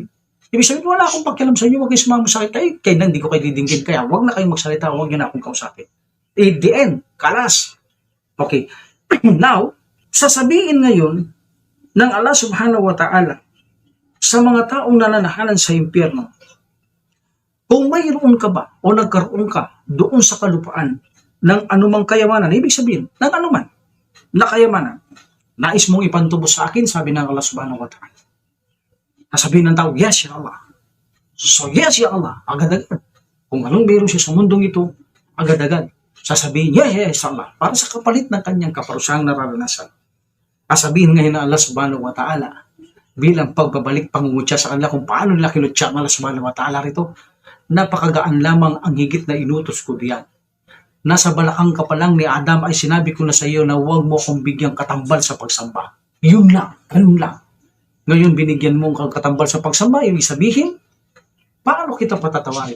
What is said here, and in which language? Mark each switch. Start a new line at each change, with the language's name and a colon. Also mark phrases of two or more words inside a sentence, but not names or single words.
Filipino: Ibig sabihin, wala akong pakialam sa inyo, huwag kayo sumamo sa akin, kaya hindi ko kayo didinggin, kaya huwag na kayong magsalita, huwag niyo na akong kausapin.
English: In the end, kalas. Okay. Now,
Filipino: sasabihin ngayon ng Allah
Arabic: سبحانه وتعالى
Filipino: sa mga taong nananahanan sa impyerno, kung mayroon ka ba o nagkaroon ka doon sa kalupaan ng anumang kayamanan, ibig sabihin, ng anuman na kayamanan, nais mong ipantubos sa akin, sabi ng Allah
Arabic: سبحانه وتعالى.
Filipino: Sasabihin ng tao, yes,
Arabic: يا الله.
English: So, yes,
Arabic: يا الله.
Filipino: Agad-agad. Kung anong meron siya sa mundong ito, agad-agad. Sasabihin, yes, Allah. Para sa kapalit ng kanyang kaparusahang nararanasan. Sasabihin ngayon ng Allah
Arabic: سبحانه وتعالى,
Filipino: bilang pagbabalik pangungutya sa kanila kung paano nila kinutya ng Allah
Arabic: سبحانه وتعالى
Filipino: rito, napakagaan lamang ang higit na inutos ko diyan. Nasa balakang ka pa lang ni Adam ay sinabi ko na sa iyo na huwag mo akong bigyang katambal sa pagsamba. Yun lang, ganun lang. Ngayon binigyan mo ang katambal sa pagsamba, ibig sabihin, paano kita patatawarin?